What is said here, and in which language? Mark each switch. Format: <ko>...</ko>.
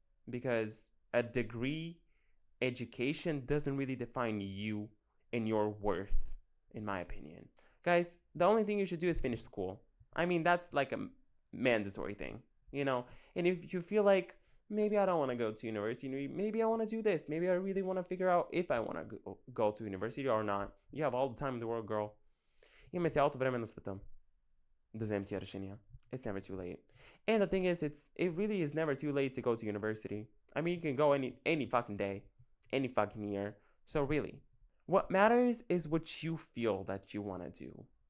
<en>Because a degree, education doesn't really define you and your worth, in my opinion. Guys, the only thing you should do is finish school. I mean, that's like a mandatory thing, you know? And if you feel like, maybe I don't want to go to university, maybe I want to do this, maybe I really want to figure out if I want to go to university or not, you have all the time in the world, girl.</en> <bg>Имаме цялото време на света да вземем тия решения.</bg> <en>It's never too late. And the thing is, it really is never too late to go to university. I mean, you can go any fucking day, any fucking year. So really, what matters is what you feel that you want to do.</en>